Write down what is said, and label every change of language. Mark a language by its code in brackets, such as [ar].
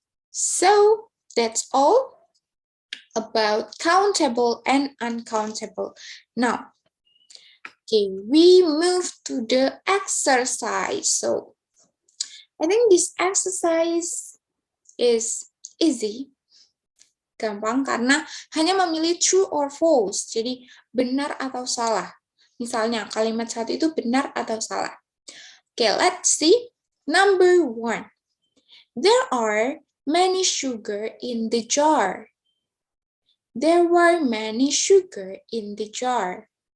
[en] So, that's all about countable and uncountable. Now, okay, we move to the exercise. So, I think this exercise is easy. [id] Gampang karena hanya memilih [en] true or false. [id] Jadi, benar atau salah. Misalnya, kalimat satu itu benar atau salah. [en] Okay, let's see. Number 1. There are many sugar in the jar. There were many sugar in the jar.